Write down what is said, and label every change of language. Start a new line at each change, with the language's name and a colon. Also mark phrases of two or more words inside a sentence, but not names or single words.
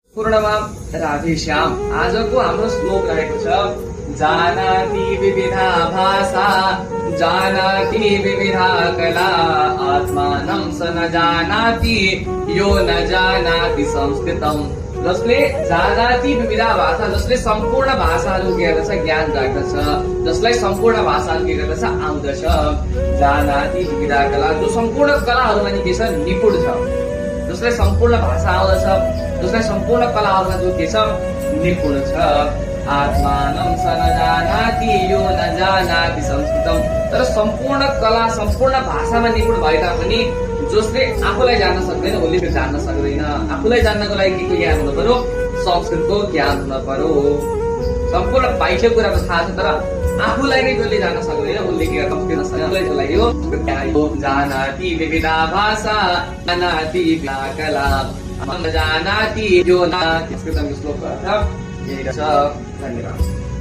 Nepali: पूर्णमा राधेश्याम। आजको हाम्रो श्लोक रहेको छ
Sanskrit: जानाति विविधा भाषा जानाति विविधा कला आत्मानं स न जानाति यो न जानाति संस्कृतम। जसले जानाति विविधा भाषा,
Nepali: जसले सम्पूर्ण भाषाहरू के गर्दछ ज्ञान राख्दछ, जसलाई सम्पूर्ण भाषाहरू के गर्दछ आउँदछ।
Sanskrit: जानाति विविधा कला,
Nepali: जो सम्पूर्ण कलाहरूमा नि के छ निपुण छ, जसलाई सम्पूर्ण भाषा आउँदछ, जसलाई सम्पूर्ण कलाहरूमा जो के छ निपुण छ।
Sanskrit: आत्मानं स न जानाति यो न जानाति संस्कृतम।
Nepali: तर सम्पूर्ण कला सम्पूर्ण भाषामा निपुण भए तापनि जसले आफूलाई जान्न सक्दैन उसले त्यो जान्न सक्दैन। आफूलाई जान्नको लागि के ज्ञान हुनु पर्यो? संस्कृतको ज्ञान हुन पर्यो। सम्पूर्ण बाह्य कुराको थाहा छ तर आफूलाई नै जसले जान्न सक्दैन उसले के गर्न सक्दैन।
Sanskrit: जानाति विविधा भाषा जानाति कला जानाति यो न संस्कृतम।
Nepali: श्लोकको अर्थ यही छ। धन्यवाद।